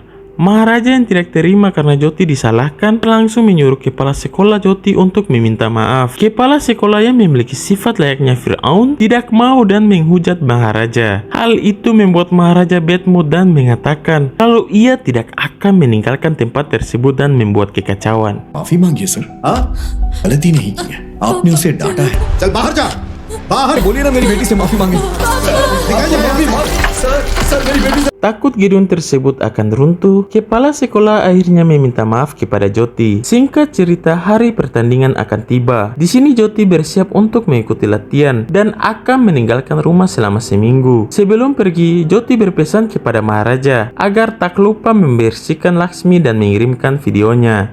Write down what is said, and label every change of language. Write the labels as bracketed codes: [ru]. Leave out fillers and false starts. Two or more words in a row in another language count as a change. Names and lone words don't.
[id] Maharaja yang tidak terima karena Jyoti disalahkan langsung menyuruh kepala sekolah Jyoti untuk meminta maaf. Kepala sekolah yang memiliki sifat layaknya Fir'aun tidak mau dan menghujat Maharaja. Hal itu membuat Maharaja [en] bad mood [id] dan mengatakan kalau ia tidak akan meninggalkan tempat tersebut dan membuat kekacauan. [hi] माफी मांगिए सर हाँ गलती नहीं की है आपने उसे डांटा है चल बाहर जा बाहर बोलिए ना मेरी बेटी से माफी मांगे सर मेरी बेटी [id] Takut gedung tersebut akan runtuh, kepala sekolah akhirnya meminta maaf kepada Jyoti. Singkat cerita, hari pertandingan akan tiba. Di sini Jyoti bersiap untuk mengikuti latihan dan akan meninggalkan rumah selama seminggu. Sebelum pergi, Jyoti berpesan kepada Maharaja agar tak lupa membersihkan Laksmi dan mengirimkan videonya.